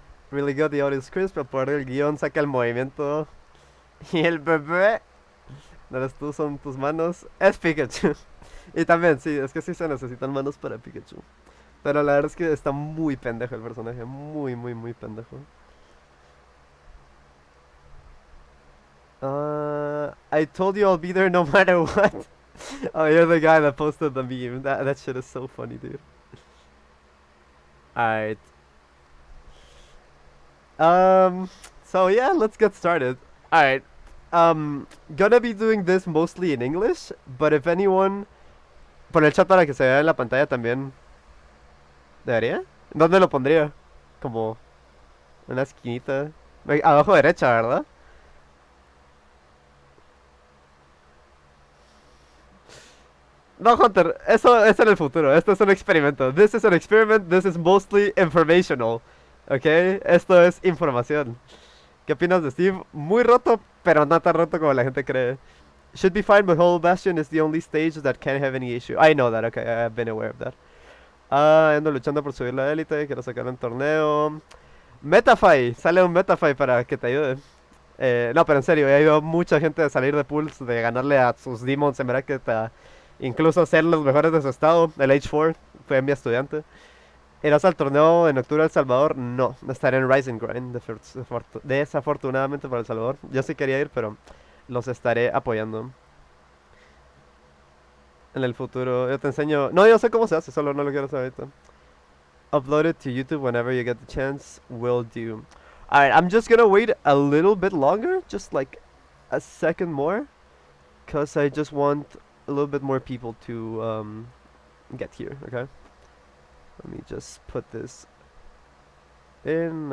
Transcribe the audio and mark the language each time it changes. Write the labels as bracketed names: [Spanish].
[English] Really good, the audio is crisp, [Spanish] pero por el guión saca el movimiento. Y el bebé, no eres tú, son tus manos. Es Pikachu. Y también, sí, es que sí se necesitan manos para Pikachu. Pero la verdad es que está muy pendejo el personaje. Muy pendejo. [English] I told you I'll be there no matter what. Oh, you're the guy that posted the meme. That shit is so funny, dude. Alright. So yeah, let's get started. Alright. Gonna be doing this mostly in English, but if anyone... [Spanish] Por el chat para que se vea en la pantalla también. ¿Debería? ¿Dónde lo pondría? Como una esquinita. Abajo derecha, ¿verdad? No, Hunter, eso es en el futuro. Esto es un experimento. [English] This is an experiment. This is mostly informational. [Spanish] ¿Ok? Esto es información. ¿Qué opinas de Steve? Muy roto, pero no tan roto como la gente cree. [English] Should be fine, but Whole Bastion is the only stage that can't have any issue. I know that, okay, I've been aware of that. [Spanish] Ando luchando por subir la élite, quiero sacar un torneo. Metafy, sale un Metafy para que te ayude. No, pero en serio, he ido mucha gente a salir de pools, de ganarle a sus demons en bracket, incluso ser los mejores de su estado. El H4 fue mi estudiante. ¿Irás al torneo en octubre de El Salvador? No, estaré en Rising Grind, desafortunadamente para El Salvador. Yo sí quería ir, pero los estaré apoyando. En el futuro, yo te enseño... No, yo sé cómo se hace, solo no lo quiero saber ahorita. [English] Upload it to YouTube whenever you get the chance. Will do. Alright, I'm just gonna wait a little bit longer, just like a second more, because I just want a little bit more people to get here, okay? Let me just put this in.